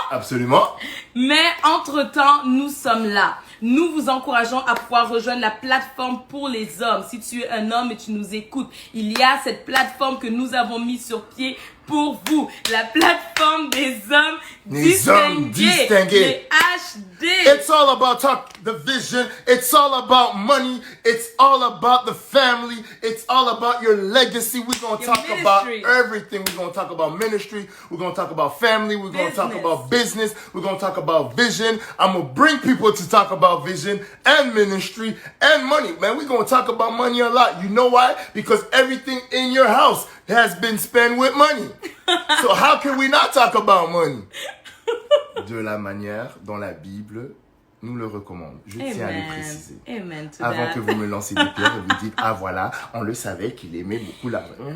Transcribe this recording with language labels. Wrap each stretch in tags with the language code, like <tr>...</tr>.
<fr>Absolument. Mais entre-temps, nous sommes là. Nous vous encourageons à pouvoir rejoindre la plateforme pour les hommes. Si tu es un homme et tu nous écoutes, il y a cette plateforme que nous avons mise sur pied pour vous. La plateforme des hommes distingués. Les HD.</fr> <en>It's all about the vision. It's all about money. It's all about the family. It's all about your legacy. We're going to talk about everything. We're going to talk about ministry. We're going to talk about family. We're going to talk about business. We're going to talk about vision. I'm going to bring people to talk about vision and ministry and money. Man, we're going to talk about money a lot. You know why? Because everything in your house has been spent with money. So how can we not talk about money?</en> <fr>De la manière dont la Bible nous le recommande. Je tiens à le préciser.</fr> <en>Amen to</en> <fr>Avant</fr> <en>that.</en> <fr>que vous me lanciez des pierres et vous dites, ah voilà, on le savait qu'il aimait beaucoup l'argent.</fr>